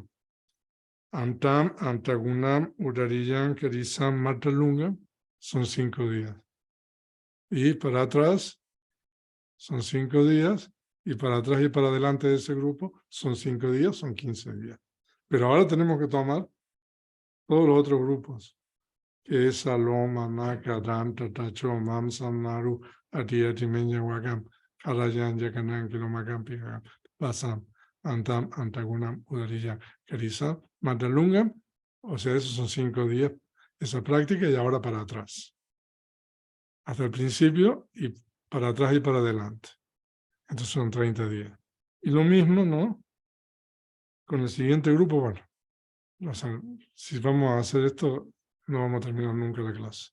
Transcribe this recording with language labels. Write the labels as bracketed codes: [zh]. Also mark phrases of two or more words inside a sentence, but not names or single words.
[es] Antam, Antagunam, Urariyam, Kerisam, Matalungam, son 5 días. Y para atrás son 5 días, y para atrás y para adelante de ese grupo son 5 días, son 15 días. Pero ahora tenemos que tomar todos los otros grupos, que es Saloma, Naka, Danta, Tacho, Mamsam, Naru, Ati, Ati, Menya, Wakam, Harayan, Yakanan, Kilomakam, Pigam, Basam, Antam, Antagunam, Udariyam, Kerisam, Matalungam. O sea, esos son 5 días, esa práctica, y ahora para atrás. Hasta el principio y para atrás y para adelante. Entonces son 30 días. Y lo mismo, ¿no? Con el siguiente grupo, bueno, o sea, si vamos a hacer esto, no vamos a terminar nunca la clase.